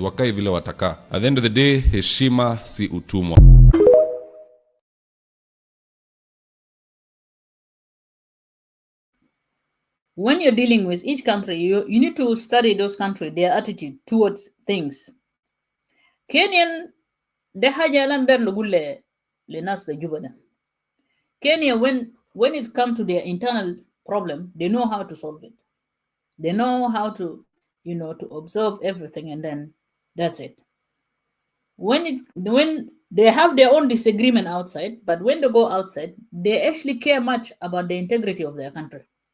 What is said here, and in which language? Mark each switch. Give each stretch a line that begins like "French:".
Swahili: Wakae vile wataka.
English: At the end of the day,
Swahili: heshima si utumwa.
English: When you're dealing with each country, you need to study those countries, their attitude towards things.
Arabic: Kenyan, ده حاجة لا نقدر نقول لناس تجوبة ده.
English: Kenya, when it comes to their internal problem, they know how to solve it. They know how to, to observe everything, and then that's it. When they have their own disagreement outside, but when they go outside, they actually care much about the integrity of their country.